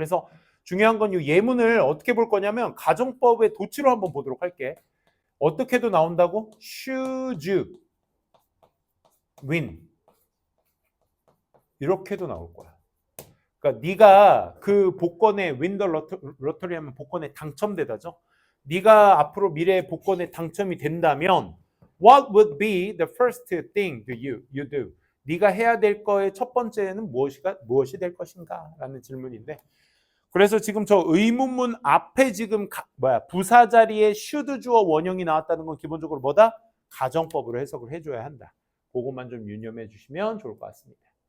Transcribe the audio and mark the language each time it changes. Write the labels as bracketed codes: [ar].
[ko] 그래서 중요한 건 이 예문을 어떻게 볼 거냐면 가정법의 도치로 한번 보도록 할게. 어떻게도 나온다고? should win 이렇게도 나올 거야. 그러니까 네가 그 복권에 [en] win the lottery [ko] 하면 복권에 당첨되다죠. 네가 앞으로 미래의 복권에 당첨이 된다면 [en] what would be the first thing you do? [ko] 네가 해야 될 거의 첫 번째는 무엇이 될 것인가? 라는 질문인데 그래서 지금 저 의문문 앞에 지금 부사 자리에 should 주어 원형이 나왔다는 건 기본적으로 뭐다? 가정법으로 해석을 해줘야 한다. 그것만 좀 유념해 주시면 좋을 것 같습니다.